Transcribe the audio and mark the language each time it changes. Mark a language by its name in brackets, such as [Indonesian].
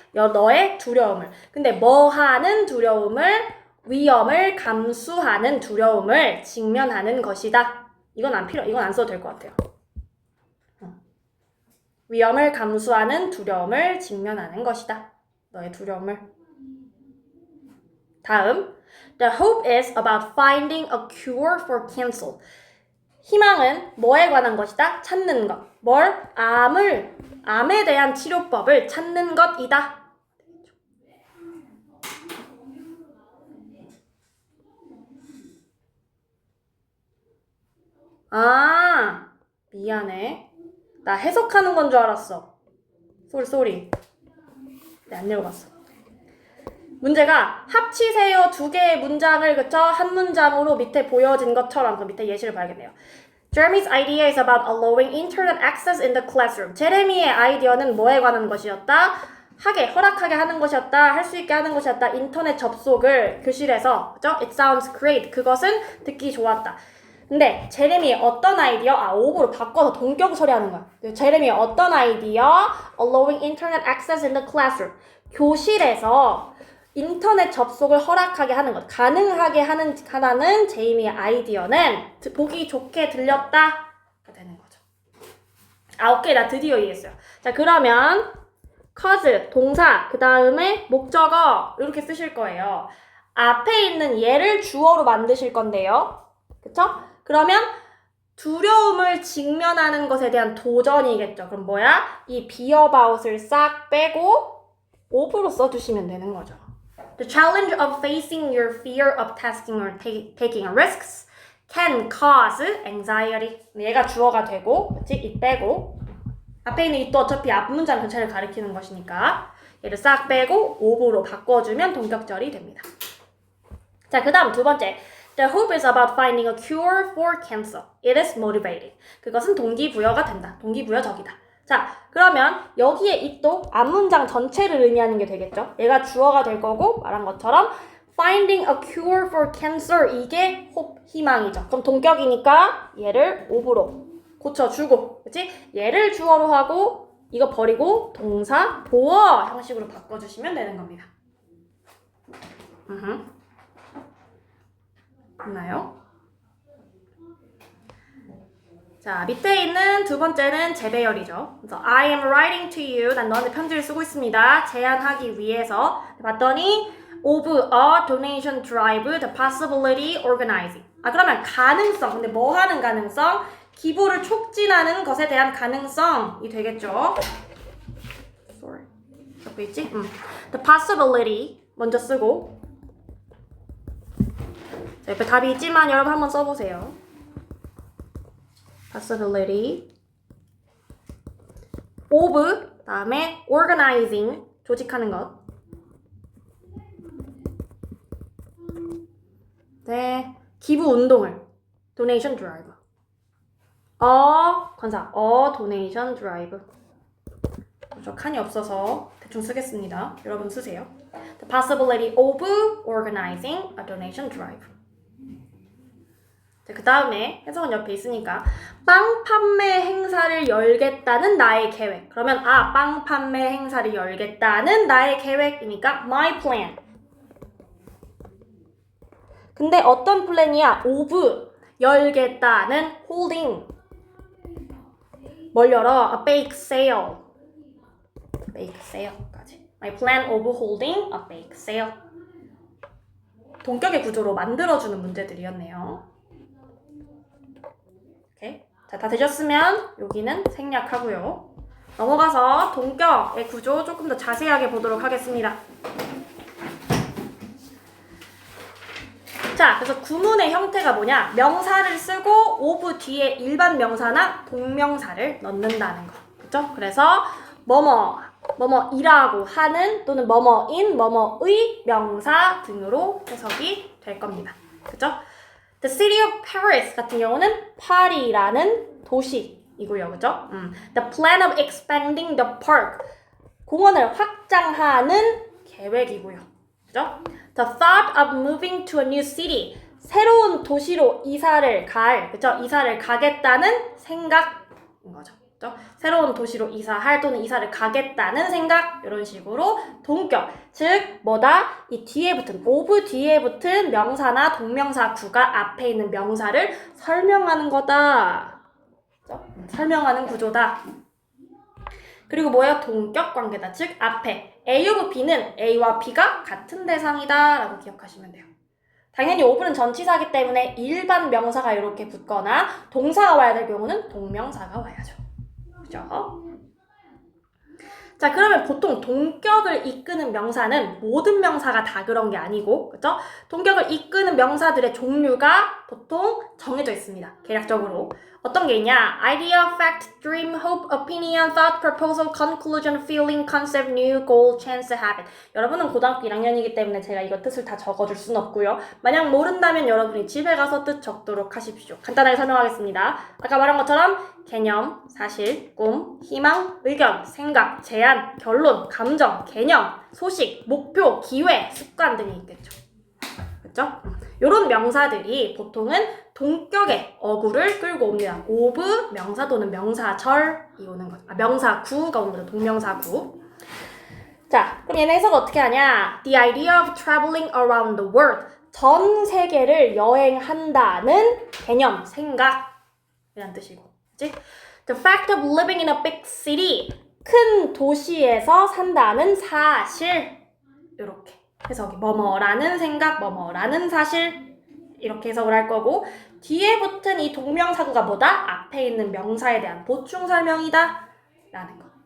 [Korean] 너의 두려움을. 근데 뭐 하는 두려움을? 위험을 감수하는 두려움을 직면하는 것이다. 이건 안 써도 될 것 같아요. 위험을 감수하는 두려움을 직면하는 것이다. 너의 두려움을. 다음. [English] The hope is about finding a cure for cancer. [Korean] 희망은 뭐에 관한 것이다? 찾는 것. 뭘? 암에 대한 치료법을 찾는 것이다. 아, 미안해. 나 해석하는 건 줄 알았어. 쏘리. 네, 안 읽어봤어. 문제가 합치세요 두 개의 문장을 그쳐 한 문장으로 밑에 보여진 것처럼 그 밑에 예시를 봐야겠네요. [English] Jeremy's idea is about allowing internet access in the classroom. [Korean] 제레미의 아이디어는 뭐에 관한 것이었다? 허락하게 하는 것이었다. 할 수 있게 하는 것이었다. 인터넷 접속을 교실에서. 그죠? [English] It sounds great. [Korean] 그것은 듣기 좋았다. 근데 제레미의 어떤 아이디어? 오브로 바꿔서 동격 처리하는 거야. 제레미의 어떤 아이디어? [English] Allowing internet access in the classroom. [Korean] 교실에서 인터넷 접속을 허락하게 하는 것, 가능하게 하나는 제이미의 아이디어는 보기 좋게 들렸다 가 되는 거죠. 오케이, 나 드디어 이해했어요. 자, 그러면 cause, 동사, 그 다음에 목적어 이렇게 쓰실 거예요. 앞에 있는 얘를 주어로 만드실 건데요. 그쵸? 그러면 두려움을 직면하는 것에 대한 도전이겠죠. 그럼 뭐야? 이 be about을 싹 빼고 of로 써주시면 되는 거죠. [English] The challenge of facing your fear of testing or taking risks can cause anxiety. [Korean] 얘가 주어가 되고, 그치? 이 빼고. 앞에 있는 이또 어차피 앞 문장 전체를 가리키는 것이니까 얘를 싹 빼고 of로 바꿔주면 동격절이 됩니다. 자, 그 다음 두 번째. [English] The hope is about finding a cure for cancer. It is motivating. [Korean] 그것은 동기부여가 된다. 동기부여적이다. 자, 그러면 여기에 it도 앞문장 전체를 의미하는 게 되겠죠. 얘가 주어가 될 거고 말한 것처럼 [English] finding a cure for cancer [Korean] 이게 hope, 희망이죠. 그럼 동격이니까 얘를 of로 고쳐주고, 그치? 얘를 주어로 하고 이거 버리고 동사 보어 형식으로 바꿔주시면 되는 겁니다. 있나요? 자, 밑에 있는 두 번째는 재배열이죠. [English] 그래서 I am writing to you. [Korean] 난 너한테 편지를 쓰고 있습니다. 제안하기 위해서. [English] 봤더니 of a donation drive, the possibility organizing. [Korean] 그러면 가능성. 근데 뭐 하는 가능성? 기부를 촉진하는 것에 대한 가능성이 되겠죠. [English] Sorry. [Korean] 옆에 있지? [English] The possibility [Korean] 먼저 쓰고. 자, 옆에 답이 있지만 여러분 한번 써보세요. [English] possibility of [Korean] 다음에 organizing 조직하는 것. 네, 기부 운동을 donation drive. 관사 donation drive. 저 칸이 없어서 대충 쓰겠습니다. 여러분 쓰세요. [English] The possibility of organizing a donation drive. [Korean] 그 다음에 해석은 옆에 있으니까 빵 판매 행사를 열겠다는 나의 계획. 그러면 빵 판매 행사를 열겠다는 나의 계획이니까 [English] my plan. [Korean] 근데 어떤 플랜이야? [English] of [Korean] 열겠다는 [English] holding. [Korean] 뭘 열어? [English] A bake sale. bake sale까지. My plan of holding a bake sale. [Korean] 동격의 구조로 만들어주는 문제들이었네요. 자, 다 되셨으면 여기는 생략하고요. 넘어가서 동격의 구조 조금 더 자세하게 보도록 하겠습니다. 자, 그래서 구문의 형태가 뭐냐? 명사를 쓰고 of 뒤에 일반 명사나 동명사를 넣는다는 거. 그쵸? 그래서 뭐뭐이라고 하는 또는 뭐뭐인, 뭐뭐의 명사 등으로 해석이 될 겁니다. 그쵸? [English] The city of Paris [Korean] 같은 경우는 파리라는 도시인 이고요, 그죠? [English] The plan of expanding the park. [Korean] 공원을 확장하는 계획이고요, 그죠? [English] The thought of moving to a new city. [Korean] 새로운 도시로 이사를 가겠다는 생각인 거죠. 그죠? 새로운 도시로 이사할 또는 이사를 가겠다는 생각, 이런 식으로 동격, 즉 뭐다? 이 뒤에 붙은, of 뒤에 붙은 명사나 동명사 구가 앞에 있는 명사를 설명하는 거다. 그죠? 설명하는 구조다. 그리고 뭐예요? 동격 관계다. 즉 앞에 A of B는 A와 B가 같은 대상이다 라고 기억하시면 돼요. 당연히 of는 전치사기 때문에 일반 명사가 이렇게 붙거나 동사가 와야 될 경우는 동명사가 와야죠. 그죠? 자, 그러면 보통 동격을 이끄는 명사는 모든 명사가 다 그런 게 아니고, 그죠? 동격을 이끄는 명사들의 종류가 보통 정해져 있습니다. 개략적으로. 어떤 게 있냐? [English] idea, fact, dream, hope, opinion, thought, proposal, conclusion, feeling, concept, new, goal, chance, habit. [Korean] 여러분은 고등학교 1학년이기 때문에 제가 이거 뜻을 다 적어줄 순 없고요. 만약 모른다면 여러분이 집에 가서 뜻 적도록 하십시오. 간단하게 설명하겠습니다. 아까 말한 것처럼 개념, 사실, 꿈, 희망, 의견, 생각, 제안, 결론, 감정, 개념, 소식, 목표, 기회, 습관 등이 있겠죠. 그렇죠? 이런 명사들이 보통은 동격의 어구를 끌고 옵니다. of 명사 또는 명사절이 오는 거죠. 명사구가 오는 거죠. 동명사구. 자, 그럼 얘네 해석 어떻게 하냐? [English] The idea of traveling around the world. [Korean] 전 세계를 여행한다는 개념, 생각이란 뜻이고. 그치? [English] The fact of living in a big city. [Korean] 큰 도시에서 산다는 사실. 이렇게 해석이 뭐뭐라는 생각, 뭐뭐라는 사실. 이렇게 해석을 할 거고, 뒤에 붙은 이 동명사구가 뭐다? 앞에 있는 명사에 대한 보충 설명이다 라는 거.